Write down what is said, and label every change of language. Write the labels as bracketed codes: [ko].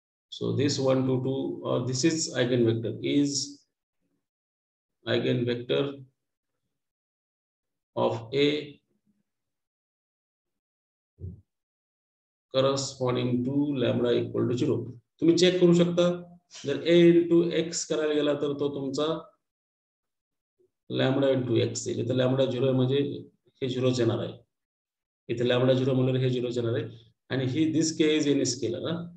[en] So this 1 to 2, or this is eigenvector, is eigenvector of a corresponding to lambda = 0. [mr] तुम्ही check करू शकता, जर a × x करायला गेला तर तो तुमचा लॅम्बडा × x येईल. इथे लॅम्बडा 0 म्हणजे हे 0च येणार आहे. इथे लॅम्बडा 0 म्हणलं हे 0च येणार आहे. [en] आणि ही this k is any scalar.